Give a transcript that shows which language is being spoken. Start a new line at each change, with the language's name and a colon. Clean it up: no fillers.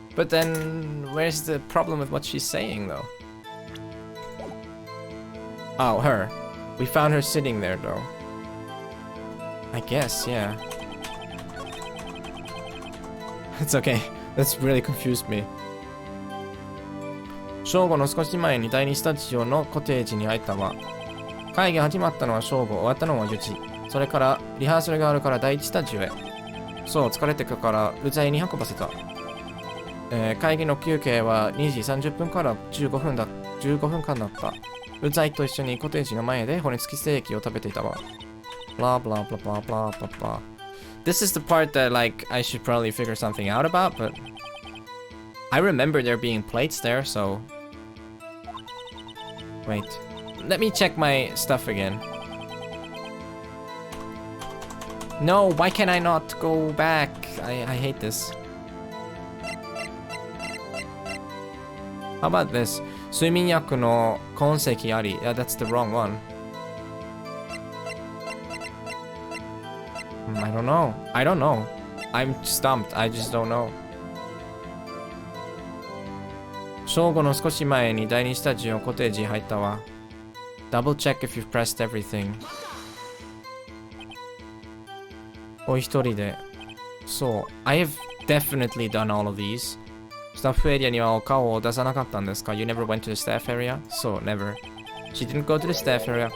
English: But then, where's the problem with what she's saying, though? Oh, her. We found her sitting there, though. I guess, yeah. It's okay. That's really confused me.
Japanese: 正午の少し前に第2スタジオのコテージに入ったわ。会議始まったのは正午、終わったのは4時。それからリハーサルがあるから第1スタジオへ。そう、疲れてくからうざいに運ばせた。会議の休憩は2時30分から15分間だった。うざいと一緒にコテージの前で骨付きステーキを食べていたわ。 blah blah blah blah blah blah blah.
English: This is the part that like I should probably figure something out about, but I remember there being plates there, so wait. Let me check my stuff again. No, why can I not go back? I hate this. How about this?
Japanese: 睡眠薬の痕跡あり.
English: Yeah, that's the wrong one. I don't know. I don't know. I'm stumped. I just don't know.
Japanese: 正午の少し前に第2スタジオコテージ入ったわ。
English: Double check if you've pressed everything.
Japanese: お一人で。そう。
English: I have definitely done all of these.
Japanese: スタッフエリアにはお顔を出さなかったんですか?
English: You never went to the staff area?
Japanese: そう、
English: never. She didn't go to the staff area.